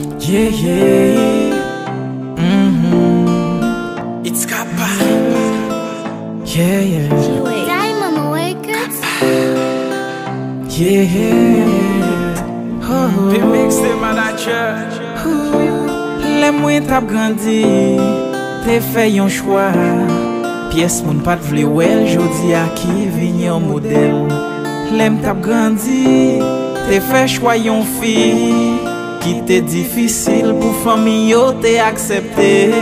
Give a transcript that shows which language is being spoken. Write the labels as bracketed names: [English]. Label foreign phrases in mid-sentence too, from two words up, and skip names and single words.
[English] Yeah, yeah. Mm-hmm. It's Kappa. Yeah, yeah. Diamond Records. Yeah, yeah. Oh, oh. The mix, the manager. [Haitian Creole] Ooh, lè mwen t ap grandi. Te fè yon chwa, pyès moun pa t vle wè l, jodi a ki vin yon modèl. Lè m t ap grandi, te fè chwa yon fi ki te difisil pou fanmi yo te aksepte.